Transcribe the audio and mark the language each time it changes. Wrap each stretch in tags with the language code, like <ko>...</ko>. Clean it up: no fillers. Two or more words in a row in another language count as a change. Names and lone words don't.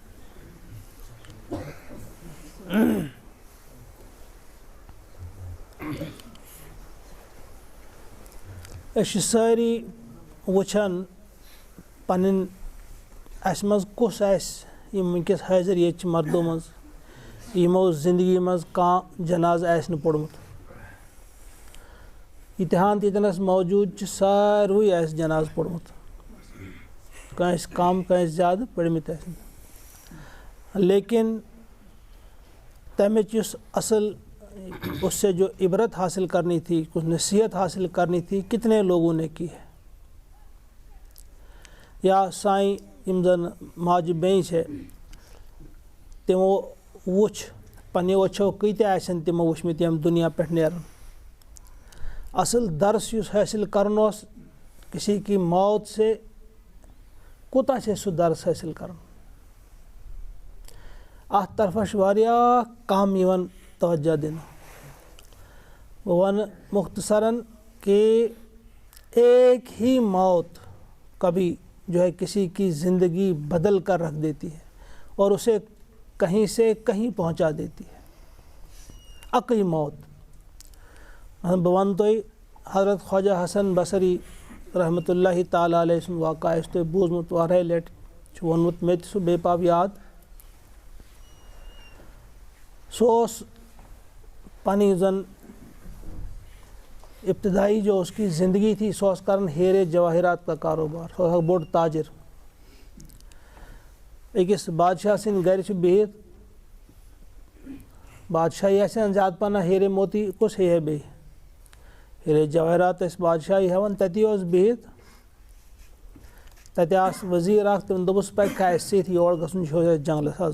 <ks>أسۍ چھِ سٲری وٕچھان پنٕنۍ اَسہِ منٛز کُس آسہِ یِم وٕنکٮ۪س حٲضِر ییٚتہِ چھِ مردو منٛز، یِمو زندگی منٛز کانٛہہ جنازٕ آسہِ نہٕ پوٚرمُت۔ ییٖتہن تہِ ییٚتٮ۪نس موجوٗد چھِ ساروٕے آسہِ جنازٕ پوٚرمُت، کٲنٛسہِ کم کٲنٛسہِ زیادٕ پٔرمٕتۍ آسن، لیکن تمِچ یُس اصل</ks> <ur>اس سے جو عبرت حاصل کرنی تھی، کچھ نصیحت حاصل کرنی تھی، کتنے لوگوں نے کی ہے۔</ur> <ks>یا سائیں یِم زن ماجہِ بیٚنہِ چھےٚ، تِمو وٕچھ پنٛنیو أچھو کۭتیاہ آسن تِمو وٕچھمٕتۍ ییٚمہِ دُنیا پٮ۪ٹھ نیران۔ اصل درس یُس حٲصل کرُن اوس</ks> <ur>کسی کی موت سے،</ur> <ks>کوٗتاہ چھِ سُہ درس حٲصل کرُن، اتھ طرفس چھُ واریاہ کم یِوان توجہ دِنہٕ۔ بہٕ وَنہٕ</ks> <ur>مختصراً کہ ایک ہی موت کبھی جو ہے کسی کی زندگی بدل کر رکھ دیتی ہے اور اسے کہیں سے کہیں پہنچا دیتی ہے۔</ur> <ks>اکٕے موت، بہٕ وَنہٕ تۄہہِ حضرت خواجہ حسن بصری رحمتہ اللہ تعالیٰ علیہ سُنٛد واقعہ آسہِ تۄہہِ بوٗزمُت واریاہ لٹہِ، چھُ ووٚنمُت مےٚ تہِ سُہ بیٚیہِ پاو یاد۔ سُہ اوس پنٕنۍ زن ابتدائی</ks> <ur>جو اس کی زندگی تھی،</ur> <ks>سُہ اوس کران</ks> <ur>ہیرے جواہرات کا کاروبار،</ur> <ks>سُہ اوس اکھ بوٚڑ تاجر۔ أکِس بادشاہ سٕنٛدِ گرِ چھُ بِہِتھ، بادشاہی آسہِ زیادٕ پہنہ ہیرے موتی کُس ہیٚیہِ ہا بیٚیہِ، ہیرے جواہرات ٲسۍ بادشاہی ہٮ۪وان، تتی اوس بِہِتھ۔ تتہِ آس ؤزیٖر اکھ، تٔمۍ دوٚپُس پَکہِ کھا اَسہِ سۭتۍ یور گژھُن چھُ اَسہِ جنٛگلس حظ۔</ks>